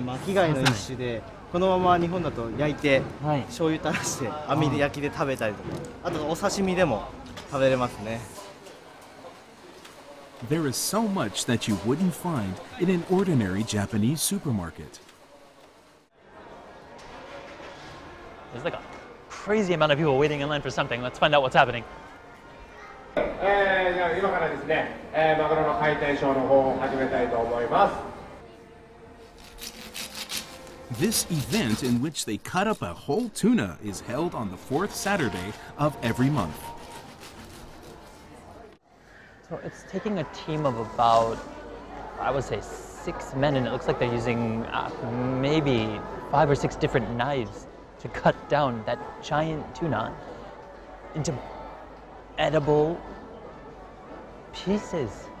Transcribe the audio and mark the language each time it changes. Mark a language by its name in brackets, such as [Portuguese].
[Japanese] 巻き貝の一種で、このまま日本だと焼いて、醤油垂らして網で焼きで食べたりとか、あとお刺身でも食べれますね。 [English] There is so much that you wouldn't find in an ordinary Japanese supermarket. There's like a crazy amount of people waiting in line for something. Let's find out what's happening. [Japanese] じゃあ今からですね、マグロの解体ショーの方を始めたいと思います。 [English] This event, in which they cut up a whole tuna, is held on the 4th Saturday of every month. So it's taking a team of about, I would say, 6 men, and it looks like they're using maybe 5 or 6 different knives to cut down that giant tuna into edible pieces.